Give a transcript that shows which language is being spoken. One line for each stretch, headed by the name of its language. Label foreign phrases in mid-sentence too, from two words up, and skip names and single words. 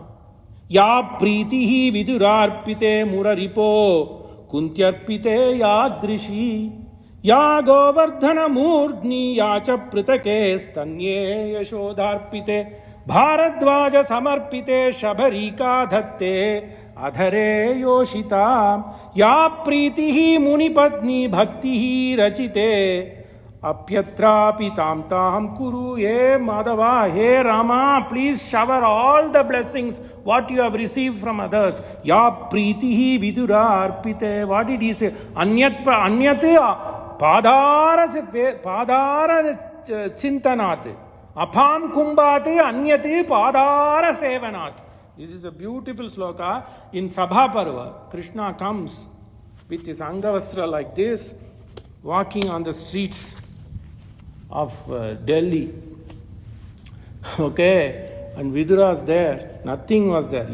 Sanskrit: Ya pritihi vidurarpite muraripo kuntyarpite yadrishi ya govardhana murdni yacha pritake stanye yashodharpite bharadwaja samarpite shabharika dhatte adhare yoshita ya pritihi munipatni bhaktihi rachite Apyatrapi tam tam kuru.
English: Hey Madhava, hey Rama, please shower all the blessings what you have received from others.
Sanskrit: Ya pritihi vidura arpite.
English: What did he say?
Sanskrit: Anyat padara chintanat. Apam kumbate anyate padara sevanat.
English: This is a beautiful sloka. In Sabha Parva, Krishna comes with his Angavastra like this, walking on the streets of Delhi. Okay, and Vidura's there. Nothing was there.